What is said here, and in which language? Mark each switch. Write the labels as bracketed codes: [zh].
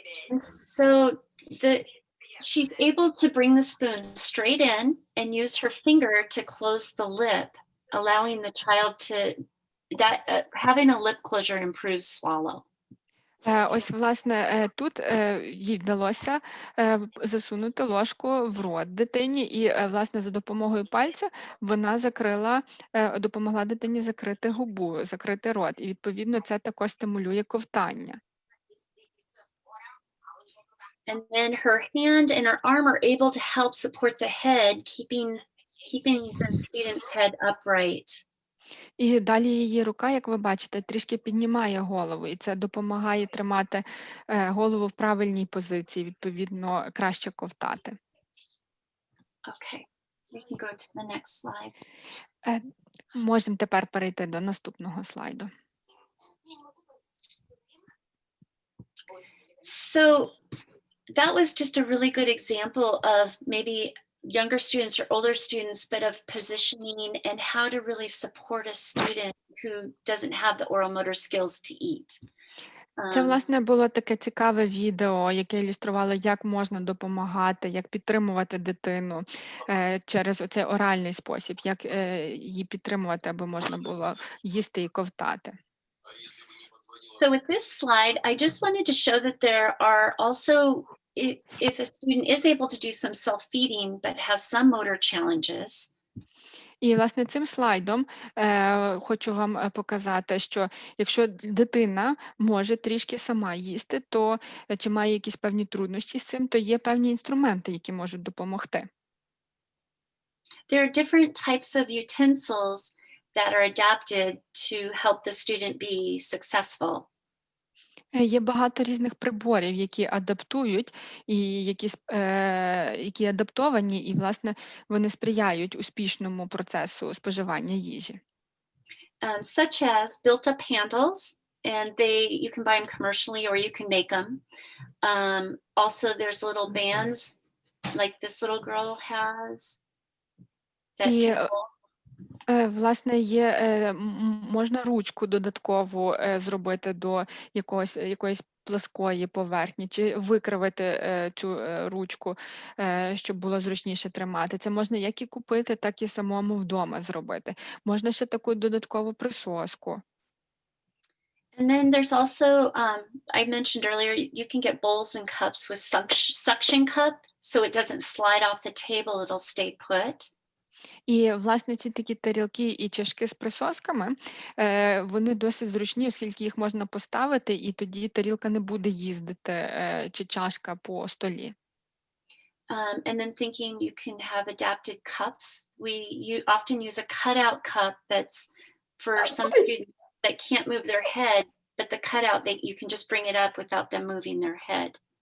[en] And so she's able to bring the spoon straight in and use her finger to close the lip, allowing the child to, having a lip closure improves swallow. [uk] Ось, власне, тут їй вдалося засунути ложку в рот дитині, і, власне, за допомогою пальця вона допомогла дитині закрити губу, закрити рот, і, відповідно, це також стимулює ковтання. [en] And then her hand and her arm are able to help support the head, keeping the student's head upright. [uk] І далі її рука, як ви бачите, трішки піднімає голову, і це допомагає тримати голову в правильній позиції, відповідно, краще ковтати. [en] Okay, we can go to the next slide. [uk] Можемо тепер перейти до наступного слайду. [en] So that was just a really good example of maybe younger students or older students, but of positioning and how to really support a student who doesn't have the oral motor skills to eat. [uk] Це, власне, було таке цікаве відео, яке ілюструвало, як можна допомагати, як підтримувати дитину через оцей оральний спосіб, як її підтримувати, аби можна було їсти і ковтати. [en] So with this slide, I just wanted to show that there are also, if a student is able to do some self-feeding but has some motor challenges. [uk] І, власне, цим слайдом хочу вам показати, що якщо дитина може трішки сама їсти, то чи має якісь певні труднощі з цим, то є певні інструменти, які можуть допомогти. [en] There are different types of utensils that are adapted to help the student be successful. [uk] Є багато різних приборів, які адаптують, і які адаптовані, і, власне, вони сприяють успішному процесу споживання їжі. [en] Such as built-up handles, and you can buy them commercially or you can make them. Also, there's little bands like this little girl has. That [uk] власне, можна ручку додаткову зробити до якоїсь плоскої поверхні, чи викривити цю ручку, щоб було зручніше тримати. Це можна як і купити, так і самому вдома зробити. Можна ще таку додаткову присоску. [en] And then there's also, I mentioned earlier, you can get bowls and cups with suction cup, so it doesn't slide off the table, it'll stay put. [uk] І, власне, ці такі тарілки і чашки з присосками, вони досить зручні, оскільки їх можна поставити, і тоді тарілка не буде їздити, чи чашка по столі. [en] And then thinking you can have adapted cups. You often use a cutout cup that's for some students that can't move their head, but the cutout, you can just bring it up without them moving their head.